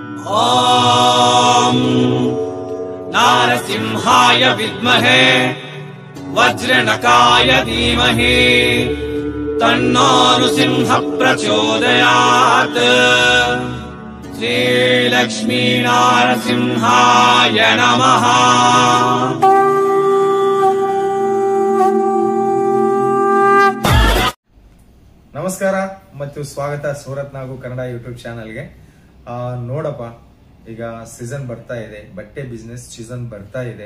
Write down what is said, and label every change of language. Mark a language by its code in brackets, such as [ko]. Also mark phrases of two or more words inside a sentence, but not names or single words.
[sa] ॐ नारसिंहाय विद्महे वज्रनकाय धीमहि तन्नो नृसिंह प्रचोदयात्। श्रीलक्ष्मी नारसिंहाय नमः। [kn] ನಮಸ್ಕಾರ ಮತ್ತು ಸ್ವಾಗತ ಸೂರತ್ ನಾಗು ಕನ್ನಡ ಯೂಟ್ಯೂಬ್ ಚಾನಲ್ಗೆ. ನೋಡಪ್ಪ, ಈಗ ಸೀಸನ್ ಬರ್ತಾ ಇದೆ, ಬಟ್ಟೆ ಬಿಸ್ನೆಸ್ ಸೀಸನ್ ಬರ್ತಾ ಇದೆ.